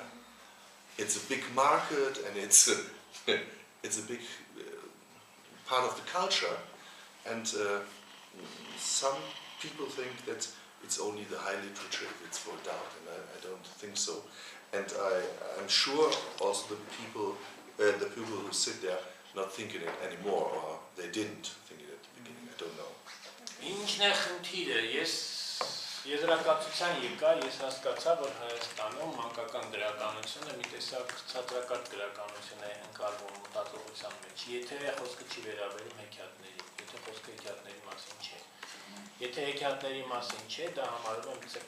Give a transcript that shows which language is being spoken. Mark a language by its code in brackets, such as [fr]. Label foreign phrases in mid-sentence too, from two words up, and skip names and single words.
[en] It's a big market, and it's a big part of the culture, and some people think that it's only the high literature if it's for adult, and I don't think so. And I'm sure also the people the people who sit there not thinking it anymore, or they didn't think it at the beginning, I don't know. [hy] Ինչն է խնդիրը, ես եզրակացության եկա, ես հասկացա, որ Հայաստանում մանկական գրականությունը մի տեսակ ցածրակարգ գրականություն է ընկալվում մտածողության մեջ, եթե խոսքը չի վերաբերում հեքիաթներին, եթե խոսքը հեքիաթների մասին չէ։ Եթե հեքիաթների մասին չէ, դա համարվում է մի